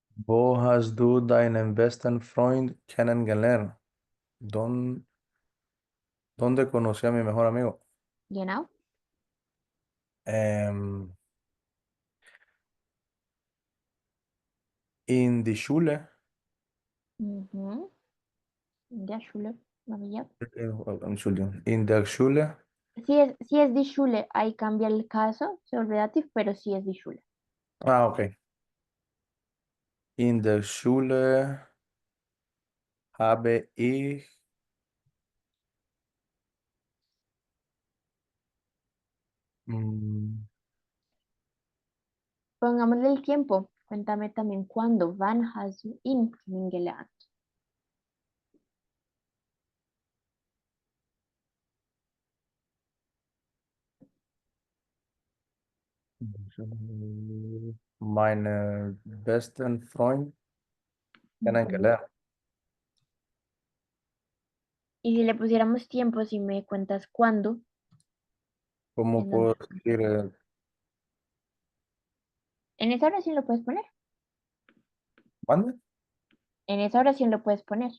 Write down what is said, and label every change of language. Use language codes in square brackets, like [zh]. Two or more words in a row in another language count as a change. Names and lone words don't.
[de] Wo hast du deinen besten Freund kennengelernt? [es] ¿Dónde conocí a mi mejor amigo? [de] Genau. Em, in die Schule. Mhm. In der Schule. María. Entschuldigung. In der Schule. [es] Si es [de] die Schule, [es] ahí cambia el caso, se vuelve dativ, pero si es [de] die Schule. [es] Ah, ok. [de] In der Schule habe ich mm, [es] Pongámosle el tiempo. Cuéntame también cuándo. [de] Wann hast du ihn kennengelernt? meine besten Freund [es] Ujú. [de] kennengelernt. [es] Y si le pusiéramos tiempo, si me cuentas cuándo, ¿Cómo ¿en puedo dónde? decir? En esa oración lo puedes poner. ¿Mande? En esa oración lo puedes poner.